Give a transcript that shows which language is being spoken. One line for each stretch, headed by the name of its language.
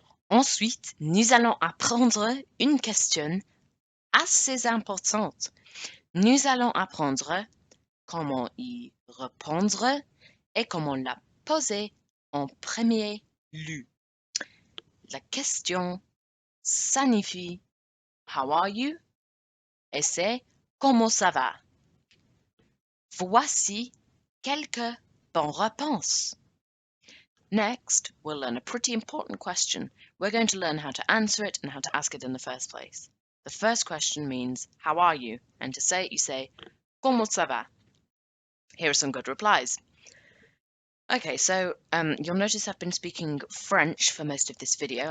French: Ensuite, nous allons apprendre une question assez importante. Nous allons apprendre comment y répondre et comment la poser en premier lieu. La question signifie
English: How are you?
French: Et c'est Comment ça va? Voici quelques bonnes réponses.
English: Next, we'll learn a pretty important question. We're going to learn how to answer it and how to ask it in the first place. The first question means, how are you? And to say it, you say,
French: Comment ça va?
English: Here are some good replies. Okay, so you'll notice I've been speaking French for most of this video.